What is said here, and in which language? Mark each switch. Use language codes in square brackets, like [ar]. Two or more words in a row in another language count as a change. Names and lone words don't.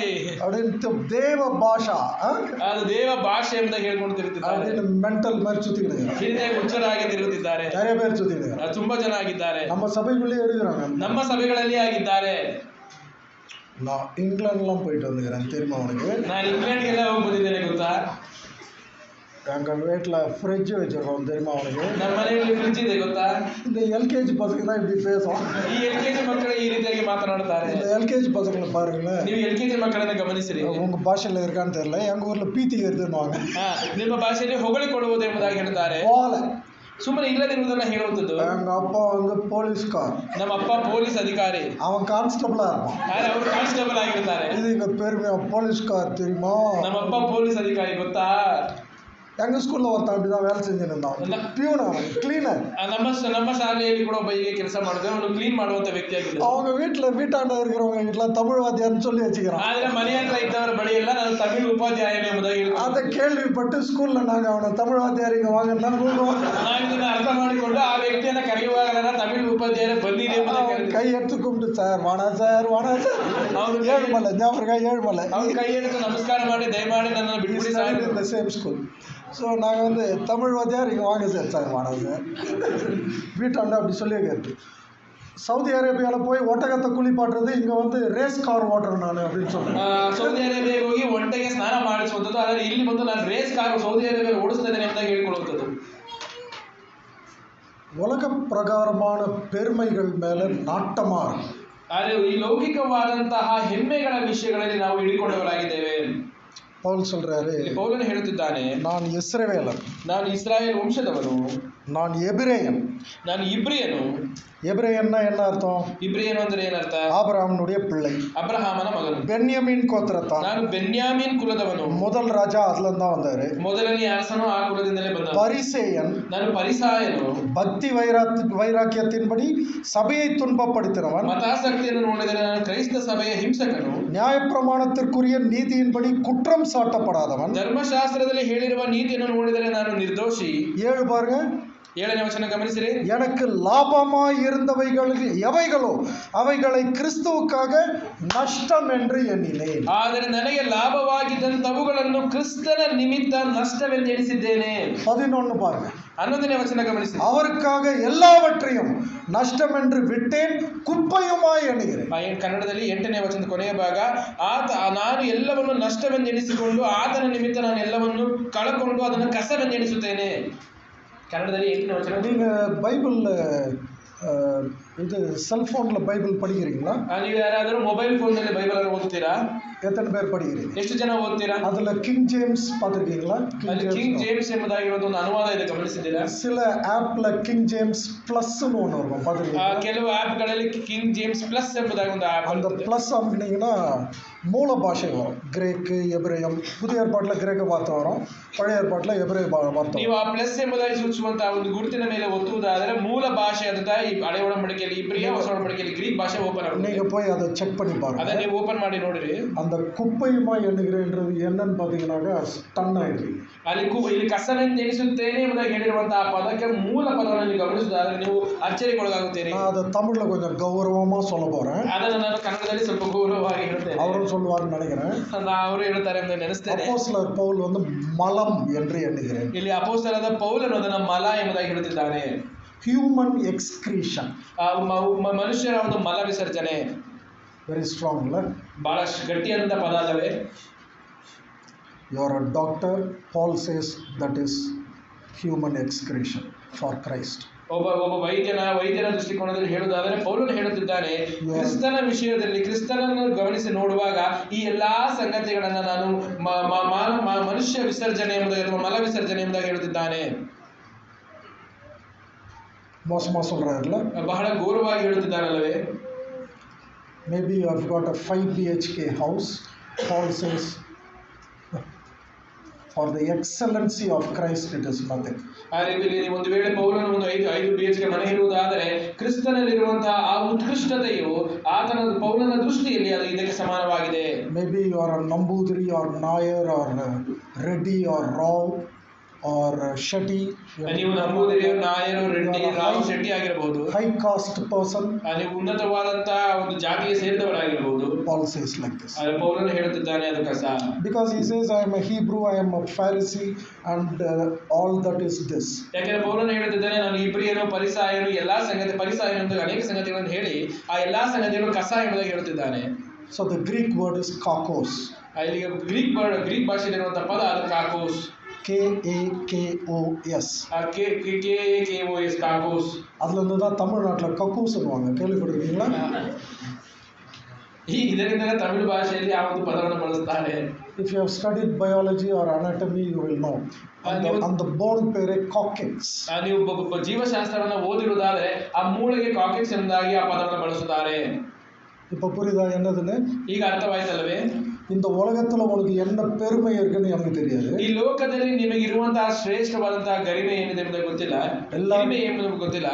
[ta] அப்படின்ட்டு தேவ பாஷா [kn] ಅದು ದೇವ ಭಾಷೆ ಅಂತ ಹೇಳ್ಕೊಂಡು ತಿರುಗುತ್ತಿದ್ದಾರೆ. [ta] அப்படின்னு மென்டல் மாதிரி சுத்திக்கிட்டு [kn] ಹಿಂದೆ ಹುಚ್ಚರಾಗಿ ತಿರುಗುತ್ತಿದ್ದಾರೆ. [ta] நிறைய பேர் சுத்திக்கிட்டு [kn] ತುಂಬಾ ಜನ ಆಗಿದ್ದಾರೆ. [ta] நம்ம சபைக்குள்ளே இருக்கிறாங்க. [kn] ನಮ್ಮ ಸಭೆಗಳಲ್ಲಿ ಆಗಿದ್ದಾರೆ. [ta] நான் இங்கிலாந்துலாம் போயிட்டு வந்துக்கிறேன், தெரியுமா உனக்கு? [kn] ನಾನು ಇಂಗ್ಲೆಂಡ್ಗೆಲ್ಲ ಹೋಗಿ ಬಂದಿದ್ದೇನೆ, ಗೊತ್ತಾ? [ta] எங்கள் வீட்டில் ஃப்ரிட்ஜ் வச்சுருக்கோம், தெரியுமா உனக்கு? [kn] ನಮ್ಮ ಮನೆಯಲ್ಲಿ ಫ್ರಿಡ್ಜ್ ಇದೆ, ಗೊತ್ತಾ? [ta] இந்த எல்கேஜி பசங்க தான் இப்படி பேசும். [kn] ಈ LKG ಮಕ್ಕಳು ಈ ರೀತಿಯಾಗಿ ಮಾತನಾಡುತ್ತಾರೆ. [ta] இந்த எல்கேஜி பசங்களை பாருங்களேன், [kn] ನೀವು LKG ಮಕ್ಕಳನ್ನ ಗಮನಿಸಿರಿ. [ta] உங்கள் பாஷையில் இருக்கான்னு தெரியல, எங்கள் ஊரில் பீத்தி எருதுன்னுவாங்க. [kn] ನಿಮ್ಮ ಭಾಷೆಯಲ್ಲಿ ಹೊಗಳಿಕೊಳ್ಳುವುದು ಎಂಬುದಾಗಿ ಹೇಳ್ತಾರೆ. [ta] போல [kn] ಸುಮ್ಮನೆ ಇಲ್ಲದಿರುವುದನ್ನ ಹೇಳುವಂಥದ್ದು. [ta] எங்கள் அப்பா வந்து போலீஸ்கார், [kn] ನಮ್ಮ ಅಪ್ಪ ಪೊಲೀಸ್ ಅಧಿಕಾರಿ, [ta] அவன் கான்ஸ்டபிளாக இருப்பான். [kn] ಆದರೆ ಅವರು ಕಾನ್ಸ್ಟೇಬಲ್ ಆಗಿರ್ತಾರೆ. [ta] இது இங்கே பெருமையா போலீஸ்கார் தெரியுமா? [kn] ನಮ್ಮಪ್ಪ ಪೊಲೀಸ್ ಅಧಿಕಾರಿ, ಗೊತ್ತಾ? [ta] எங்கள் ஸ்கூலில் ஒருத்தன் அப்படி தான் வேலை செஞ்சுன்னு இருந்தான், பியூன், அவன் கிளீனர். [kn] ನಮ್ಮ ಶಾಲೆಯಲ್ಲಿ ಕೂಡ ಒಬ್ಬ ಹೀಗೆ ಕೆಲಸ ಮಾಡಿದ್ರೆ ಅವನು ಕ್ಲೀನ್ ಮಾಡುವಂತ ವ್ಯಕ್ತಿ ಆಗಿದ್ದ. [ta] அவங்க வீட்டாண்ட இருக்கிறவங்க வீட்டில் தமிழ் வாத்தியார்னு சொல்லி வச்சுக்கிறான். [kn] ಆದ್ರೆ ಮನೆ ಹತ್ರ ಇದ್ದವರ ಬಳಿ ಎಲ್ಲ ನಾನು ತಮಿಳ್ ಉಪಾಧ್ಯಾಯ ಎಂಬುದಾಗಿ [ta] அதை ಕೇಳ್விப்பட்டு ஸ்கூலில் நாங்கள் அவனை தமிழ் வாத்தியார் இங்கே வாங்கன்னா கூடுவோம். [kn] ನಾನು ಇದನ್ನ ಅರ್ಥ ಮಾಡಿಕೊಂಡು ಆ ವ್ಯಕ್ತಿಯನ್ನ ಕರೆಯುವಾಗ ತಮಿಳ್ ಉಪಾಧ್ಯಾಯರ ಬಂದಿದೆ ಎಂಬುದಾಗಿ [ta] கை எத்து கும்பிட்டு சார் வாண சார் அவ்ரு ஏழ்மலை ஞாபகம் ஏழ்மலை [kn] ಅವ್ರು ಕೈ ಎತ್ತು ನಮಸ್ಕಾರ ಮಾಡಿ ದಯಮಾಡಿ ನನ್ನನ್ನು ಬಿಟ್ಬಿಡಿ ಸಾರ್. [ta] இந்த [en] same school. [ta] ஸோ நாங்கள் வந்து தமிழ் வாத்தியார் இங்கே வாங்க சார், சார் வாங்க சார் வீட்டாண்ட அப்படி சொல்லி கேட்டு. சவுதி அரேபியாவில் போய் ஒட்டகத்தை குளிப்பாட்டுறது, இங்கே வந்து [en] race car [ta] ஓட்டுறேன் நான் அப்படின்னு சொல்கிறேன். [kn] ಸೌದಿ ಅರೇಬಿಯಾಗೆ ಹೋಗಿ ಒಂಟೆಗೆ ಸ್ನಾನ ಮಾಡಿಸುವಂಥದ್ದು, ಆದರೆ ಇಲ್ಲಿ ಬಂದು ನಾನು [en] race car [kn] ಸೌದಿ ಅರೇಬಿಯಾದಲ್ಲಿ ಓಡಿಸ್ತೇನೆ ಅಂತ ಹೇಳ್ಕೊಳ್ಳುವಂಥದ್ದು. [ta] உலக பிரகாரமான பெருமைகள் மேலே நாட்டமாக இருக்கும். [kn] ಆದರೆ ಈ ಲೌಕಿಕವಾದಂತಹ ಹೆಮ್ಮೆಗಳ ವಿಷಯಗಳಲ್ಲಿ ನಾವು ಹಿಡಿಕೊಂಡವರಾಗಿದ್ದೇವೆ. [ta] பவுல் சொல்றாரு, [kn] ಇಲ್ಲಿ ಪೌಲನು ಹೇಳುತ್ತಿದ್ದಾನೆ, [ta] நான் இஸ்ரவேலன், [kn] ನಾನು ಇಸ್ರಾಯೇಲ್ ವಂಶದವನು, [ta] நான் எபிரேயன். [kn] ನಾನು ಇಬ್ರಿಯನು. [ta] எபிரேயன்னா என்ன அர்த்தம்? [kn] ಇಬ್ರಿಯನು ಅಂದ್ರೆ ಏನರ್ಥ? [ta] ஆபிரகாமுடைய பிள்ளை, [kn] ಅಬ್ರಹಾಮನ ಮಗನು. [ta] பென்யமீன் கோத்திரத்தான். [kn] ನಾನು ಬೆನ್ಯಾಮೀನ್ ಕುಲದವನು. [ta] முதல் ராஜா அதுல இருந்து தான் வந்தாரு. [kn] ಮೊದಲನೇ ಅರಸನು ಆ ಕುಲದಿಂದಲೇ ಬಂದ. [ta] பரிசேயன், [kn] ನಾನು ಪರಿಸಾಯನು. [ta] பக்தி வைராக்கியத்தின்படி சபையை துன்பப்படுத்தினவன். [kn] ಮತಾಸಕ್ತಿಯನ್ನು ನೋಡಿದರೆ ನಾನು ಕ್ರೈಸ್ತ ಸಭೆಯ ಹಿಂಸಕನು. [ta] நியாயப்பிரமாணத்திற்குரிய நீதியின்படி குற்றம் சாட்டப்படாதவன். [kn] ಧರ್ಮಶಾಸ್ತ್ರದಲ್ಲಿ ಹೇಳಿರುವ ನೀತಿಯನ್ನು ನೋಡಿದರೆ ನಾನು ನಿರ್ದೋಷಿ. [ta] 7 பாருங்க, [kn] 7ನೇ ವಚನ ಗಮನಿಸಿರಿ. [ta] எனக்கு லாபமாய் இருந்தவைகள் எவைகளோ அவைகளை கிறிஸ்துவுக்காக நஷ்டம் என்று எண்ணினேன். [kn] ಆದರೆ ನನಗೆ ಲಾಭವಾಗಿದ್ದಂತವುಗಳನ್ನು ಕ್ರಿಸ್ತನ ನಿಮಿತ್ತ ನಷ್ಟವೆಂದು ಎಣಿಸಿದ್ದೇನೆ. [ta] 11 பாருங்க, [kn] 11ನೇ ವಚನ ಗಮನಿಸಿ. [ta] அவருக்காக எல்லாவற்றையும் நஷ்டம் என்று விட்டேன், குப்பையுமாய் எண்ணுகிறேன். [kn] ಕನ್ನಡದಲ್ಲಿ 8ನೇ ವಚನದ ಕೊನೆಯ ಭಾಗ, ನಾನು ಎಲ್ಲವನ್ನು ನಷ್ಟವೆಂದು ಎಣಿಸಿಕೊಂಡು ಆತನ ನಿಮಿತ್ತ ನಾನು ಎಲ್ಲವನ್ನು ಕಳಕೊಂಡು ಅದನ್ನು ಕಸವೆಂದು ಎಣಿಸುತ್ತೇನೆ. ಕನ್ನಡದಲ್ಲಿ 8ನೇ ವಚನ. [ta] நீங்க பைபிள்ல இது செல்போன்ல பைபிள் படிக்கிறீங்களா? [kn] ನೀವು ಯಾರಾದರೂ [en] mobile phone [kn] ಬೈಬಲ್ ಅನ್ನು ಓದ್ತೀರಾ? [ta] எத்தனை பேர் படிக்கிறீங்க? [kn] ಎಷ್ಟು ಜನ ಓದ್ತೀರಾ? [ta] அதுல கிங் ஜேம்ஸ் பார்த்திருக்கீங்களா? [kn] ಅಲ್ಲಿ ಕಿಂಗ್ ಜೇಮ್ಸ್ ಎಂಬುದಾಗಿರುವ ಒಂದು ಅನುವಾದ ಇದೆ, ಗಮನಿಸಿದ್ದೀರಾ? [ta] சில ஆப்ல கிங் ஜேம்ஸ் பிளஸ்னு ஒன்று இருக்கும், பார்த்திருக்கீங்களா? [kn] ಕೆಲವು ಆಪ್ಗಳಲ್ಲಿ ಕಿಂಗ್ ಜೇಮ್ಸ್ ಪ್ಲಸ್ ಎಂಬುದಾಗಿ ಒಂದು ಆಪ್. [ta] அந்த பிளஸ் அமுக்குனீங்கன்னா மூல பாஷை வரும். கிரேக்கு, எபிரேயம். புதிய ஏற்பாட்டில் கிரேக்க வார்த்தை வரும், பழைய ஏற்பாட்டில் எபிரேய வார்த்தை. [kn] ನೀವು ಆ ಪ್ಲಸ್ ಎಂಬುದಾಗಿ ಸೂಚಿಸುವಂತಹ ಒಂದು ಗುರುತಿನ ಮೇಲೆ ಒತ್ತುವುದಾದರೆ ಮೂಲ ಭಾಷೆ ಆದಂತಹ ಈ ಹಳೆ ಒಡಂಬಡಿಕೆಯಲ್ಲಿ ಇಬ್ರಿಯ, ಹೊಸ ಒಡಂಬಡಿಕೆಯಲ್ಲಿ ಗ್ರೀಕ್ ಭಾಷೆ ಓಪನ್ ಆಗುತ್ತೆ. [ta] நீங்க போய் அதை செக் பண்ணி பாருங்க. [kn] அதை ನೀವು ಓಪನ್ ಮಾಡಿ ನೋಡಿರಿ. [ta] அந்த குப்பையுமா எண்ணுகிறேன்றது என்னன்னு பார்த்தீங்கன்னாக்கா ஸ்டன் ஆயிடுறீங்க. [kn] ಅಲ್ಲಿ ಇಲ್ಲಿ ಕಸವೆಂದು ಎಣಿಸುತ್ತೇನೆ ಎಂಬುದಾಗಿ ಹೇಳಿರುವಂತಹ ಪದಕ್ಕೆ ಮೂಲ ಪದವನ್ನು ನೀವು ಗಮನಿಸುವುದಾದರೆ ನೀವು ಅಚ್ಚರಿಗೊಳಗಾಗುತ್ತೀರಿ. [ta] நான் அதை தமிழ்ல கொஞ்சம் கௌரவமா சொல்ல போறேன். [kn] ಅದನ್ನು ನಾನು ಕನ್ನಡದಲ್ಲಿ ಸ್ವಲ್ಪ ಗೌರವವಾಗಿ ಹೇಳ್ತೇನೆ. [ta] அவரும் சொல்லுவார்னு நினைக்கிறேன். [kn] ಅವರು ಹೇಳ್ತಾರೆ ಎಂದು ನೆನೆಸ್ತೇನೆ. [ta] அப்போஸ்தலர் பவுல் வந்து மலம் என்று எண்ணுகிறேன். [kn] ಇಲ್ಲಿ ಅಪೊಸ್ತಲರಾದ ಪೌಲನು ಅದನ್ನು ಮಲ ಎಂಬುದಾಗಿ ಹೇಳುತ್ತಿದ್ದಾನೆ. [en] human excretion, [kn] ಮನುಷ್ಯರ ಒಂದು ಮಲ ವಿಸರ್ಜನೆ. [en] very strong ಅಲ್ಲ? [kn] ಬಹಳ ಗಟ್ಟಿಯಾದಂಥ ಪದ ಅಲ್ಲವೇ? [en] You are a doctor, Paul says that is human excretion for Christ. [kn] ಒಬ್ಬ ವೈದ್ಯರ ದೃಷ್ಟಿಕೋನದಲ್ಲಿ ಹೇಳುವುದಾದರೆ ಪೌಲನು ಹೇಳುತ್ತಿದ್ದಾನೆ, ಕ್ರಿಸ್ತನ ವಿಷಯದಲ್ಲಿ ಕ್ರಿಸ್ತನನ್ನು ಗಮನಿಸಿ ನೋಡುವಾಗ ಈ ಎಲ್ಲಾ ಸಂಗತಿಗಳನ್ನ ನಾನು ಮನುಷ್ಯ ವಿಸರ್ಜನೆ ಎಂಬುದಾಗಿ ಅಥವಾ ಮಲ ವಿಸರ್ಜನೆ ಎಂಬುದಾಗಿ ಹೇಳುತ್ತಿದ್ದಾನೆ. [ta] ಮೋಸமா சொல்றாருல? [kn] ಬಹಳ ಗೌರವವಾಗಿ ಹೇಳುತ್ತಿದ್ದಾನಲ್ಲವೇ? [en] Maybe you have got a 5 BHK house. Paul says for the excellency of Christ it is nothing. [kn] ಒಂದು ವೇಳೆ ಪೌಲನು ಒಂದು 5 BHK ಮನೆ ಇರುವುದಾದರೆ ಕ್ರಿಸ್ತನಲ್ಲಿರುವಂತಹ ಆ ಉತ್ಕೃಷ್ಟತೆಯು ಆತನ ಪೌಲನ ದೃಷ್ಟಿಯಲ್ಲಿ ಅದು ಇದಕ್ಕೆ ಸಮಾನವಾಗಿದೆ. [en] Maybe you are a Nambudiri or Nair or Reddy or Rao or Shetty. [kn] ನೀವು ನಂಬೂದಿರಿ, ನಾಯರು, ರೆಡ್ಡಿ, ರಾವ್, ಶೆಟ್ಟಿ ಆಗಿರಬಹುದು. [en] high caste person, [kn] ನೀವು ಉನ್ನತವಾದಂತಹ ಒಂದು ಜಾತಿಗೆ ಸೇರಿದವರಾಗಿರಬಹುದು. [en] Paul says like this. [kn] ಪೌಲನು ಹೇಳುತ್ತಿದ್ದಾನೆ ಅದು ಕಸ. [en] Because he says I am a Hebrew, I am a Pharisee and all that is this. [kn] ಯಾಕೆಂದ್ರೆ ಪೌಲನು ಹೇಳುತ್ತಿದ್ದಾನೆ ನಾನು ಇಬ್ರಿಯನು, ಪರಿಸಾಯನು, ಎಲ್ಲಾ ಸಂಗತಿ ಪರಿಸಾಯನು ಅಂತ ಅನೇಕ ಸಂಗತಿಗಳನ್ನು ಹೇಳಿ ಆ ಎಲ್ಲಾ ಸಂಗತಿಗಳು ಕಸ ಎಂಬುದಾಗಿ ಹೇಳುತ್ತಿದ್ದಾನೆ. [en] So the Greek word is kakos. [kn] ಇಲ್ಲಿ ಗ್ರೀಕ್ ಭಾಷೆಯಲ್ಲಿರುವಂತಹ ಪದ ಅದು ಕಾಕೋಸ್. KAKOS. [ta] KAKOS காகோஸ். அதுல இருந்து தான் தமிழ்நாட்டில் கக்கூஸ் சொல்லுவாங்க, கேள்விப்பட்டிருக்கீங்களா? [kn] ಇದರಿಂದಲೇ ತಮಿಳು ಭಾಷೆಯಲ್ಲಿ ಆ ಒಂದು ಪದವನ್ನು ಬಳಸ್ತಾರೆ. [en] If you have studied biology or anatomy you will know. [ta] அந்த போன் பேரு காக்கெக்ஸ். [kn] ನೀವು ಜೀವಶಾಸ್ತ್ರವನ್ನು ಓದಿರುವುದಾದರೆ ಆ ಮೂಳೆಗೆ ಕಾಕೆಕ್ಸ್ ಎಂಬುದಾಗಿ ಆ ಪದವನ್ನು ಬಳಸುತ್ತಾರೆ. [ta] இப்போ புரியுதா என்னதுன்னு? [kn] ಈಗ ಅರ್ಥವಾಯ್ತಲ್ಲವೇ? [ta] இந்த உலகத்துல உங்களுக்கு என்ன பெருமை இருக்குன்னு எனக்கு தெரியாது. [kn] ಈ ಲೋಕದಲ್ಲಿ ನಿಮಗೆ ಇರುವಂತಹ ಶ್ರೇಷ್ಠವಾದಂತಹ ಗರಿಮೆ ಏನಿದೆ ಎಂಬುದು ಗೊತ್ತಿಲ್ಲ, ಗರಿಮೆ ಎಂಬುದು ಗೊತ್ತಿಲ್ಲ.